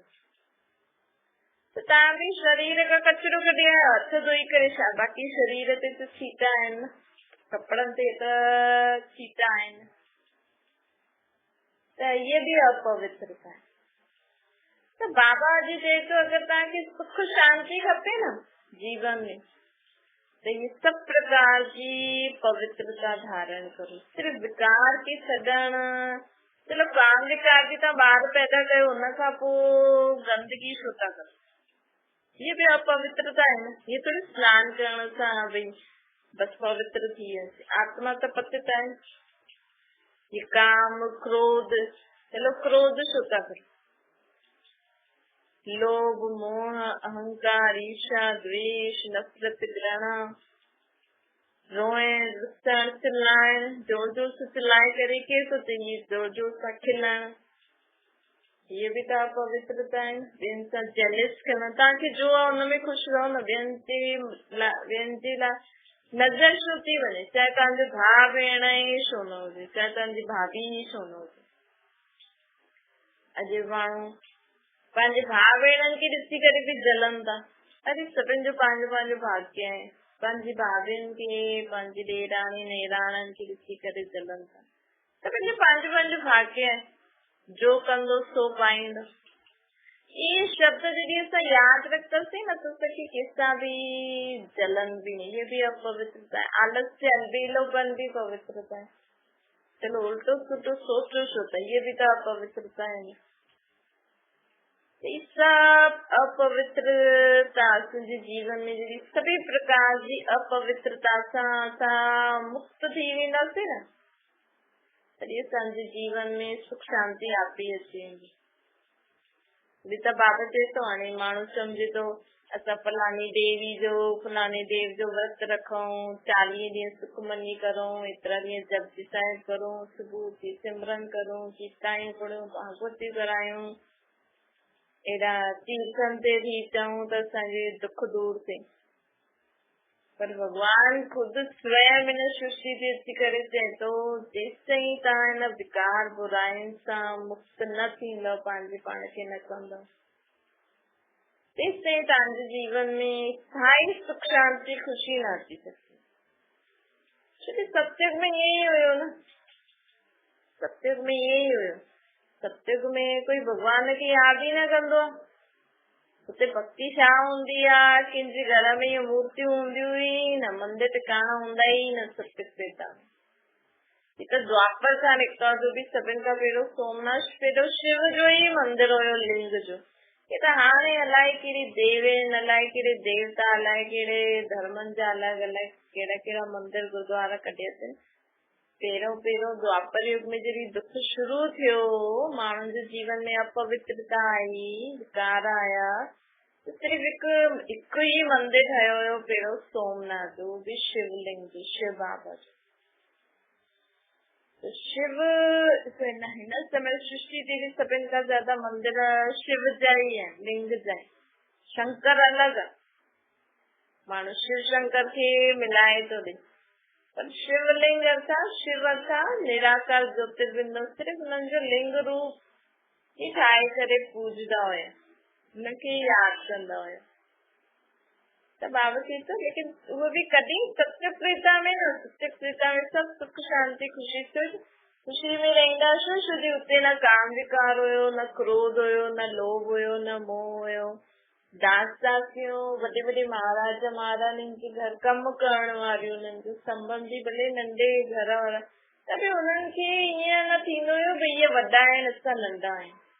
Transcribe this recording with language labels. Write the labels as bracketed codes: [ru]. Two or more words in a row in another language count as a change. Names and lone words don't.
[sd] त तव्हां बि शरीर खां कचिरो कढी आया, हथ धोई करे छा? बाक़ी शरीर ते त छीटा आहिनि न, कपिड़नि ते त छीटा आहिनि, त इहे बि अपवित्रता आहे। त बाबा अॼु चए थो अगरि तव्हांखे सुख शांति खपे न जीवन में, [hi] तो ये सब प्रकार की पवित्रता धारण करो। [sd] सिर्फ विकार के छॾण, चलो काम विकार की तव्हां ॿार पैदा कयो, हुन खां पोइ गंदगी छो था करो? [hi] ये भी अपवित्रता है ना। [sd] ये थोड़ी स्नान करण सां भई बस पवित्र थी वञे। आत्मा त पतित आहे। ये काम क्रोध, चलो क्रोध छो था करो? लोभ मोह अहंकार ईर्ष्या द्वेष नफरत घृणा, रोए रुसण चिल्लाइण, जोर जोर से चिल्लाए करे केरु थो चए जोर जोर सां खिलण, [hi] ये भी तो अपवित्रता है। [sd] ॿियनि सां जेलिस करणु, तव्हांखे जो आहे हुनमें ख़ुशि रहो न। ॿियनि जे लाइ नज़र छो थी वञे? चाहे तव्हांजो भाउ भेण ई छो न हुजे, चाहे तव्हांजी भाभी ई छो न हुजे। अॼु माण्हू पंहिंजे भाउ भेणनि खे ॾिसी करे बि जलनि था। अरे सभिनि जो पंहिंजो पंहिंजो भाग्य आहे। पंहिंजी भाभियुनि खे, पंहिंजी ॾेराणी नेराणनि खे ॾिसी करे जलनि था। सभिनि जो पंहिंजो पंहिंजो भाग्य आहे। जो कंदो सो पाईंदो। ये शब्द जॾहिं असां यादि रखंदासीं न त असांखे कंहिंसां बि जलन बि नहीं। [hi] ये भी अपवित्रता है। आलस्य अलबेलोपन भी पवित्रता है। [sd] चलो उल्टो सुल्टो सोचो छो था, [hi] ये भी तो अपवित्रता है। [sd] सब अपवित्रता असांजे जीवन में जॾहिं सभी प्रकार जी अपवित्रता सां असां मुक्त थी वेंदासीं न, तॾहिं असांजे जीवन में सुख शांति आपी अची वेंदी। त बाबा चए थो हाणे माण्हू सम्झे थो असां फलानी देवी जो फलाने देव जो व्रत रखूं, 40 ॾींहं सुखमनी करूं, एतिरा ॾींहं जपजी साहिब करूं, सुबुह उथी सिमरन करूं, गीतायूं पढ़ूं, भागवती करायूं, एॾा तीर्थनि ते थी अचूं त असांजे दुख दूर थिए। पर भॻवान खुदि स्वयं इन सृष्टि ते अची करे चए थो जेसिताईं तव्हां इन विकार बुराइनि सां मुक्त न थींदव, पंहिंजे पाण खे न कंदव, तेसिताईं तव्हांजे जीवन में स्थायी सुख शांति ख़ुशी न अची सघंदी। छोकी सत्युग में ईअं ई हुयो न, सत्युग में ईअं ई हुयो। सत्युग में कोई भॻवान खे यादि ई न कंदो आहे। उते भक्ति छा हूंदी आहे, कंहिंजे घर में इहे मूर्तियूं हूंदियूं हुई, न मंदिर टिकाणा हूंदा ई, न सत्संग पेता। त द्वापर खां निकिता जो बि सभिनि खां पहिरियों सोमनाथ पहिरियों शिव जो ई मंदिर हुयो, लिंग जो। हे त हाणे अलाए कहिड़ी देवेन, अलाए कहिड़े देवता, अलाए कहिड़े धर्मनि जा अलॻि अलॻि कहिड़ा कहिड़ा मंदिर गुरुद्वारा कढिया अथनि। पहिरियों द्वापर युग में जॾहिं दुख शुरू थियो, माण्हुनि जे जीवन में अपवित्रता आई, विकार आया, सिर्फ़ हिकु ई मंदिर ठहियो हुयो पहिरियों सोमनाथ जो, बि शिवलिंग जो, शिव बाबा जो। तो शिव हिन समय सृष्टि ते बि सभिनि खां ज्यादा मंदिर शिव जा ई आहिनि, लिंग जा आहिनि। शंकर अलॻि, माण्हू शिव शंकर खे मिलाए थो ॾे, पर शिवलिंग अर्थात शिव अर्थात निराकार ज्योतिर्बिंदु, सिर्फ़ हुननि जो लिंग रूप ई ठाहे करे पूजदा हुया, हुनखे यादि कंदा हुया। त बाबा चए थो लेकिन उहो बि कॾहिं सत्य त्रेता में न, सत्य त्रेता में सभु सुख शांति ख़ुशी में रहंदा। छोकी उते न काम विकार हुयो, न क्रोध हुयो, न लोभ हुयो, न मोह हुयो। दास दासियों, वॾे वॾे महाराज महारानी जे घर कमु करण वारियूं, उन्हनि जो संबंधी भले नंढे घर वारा, त बि उन्हनि खे ईअं न थींदो हुयो भई इहे वॾा आहिनि, असां नंढा आहियूं।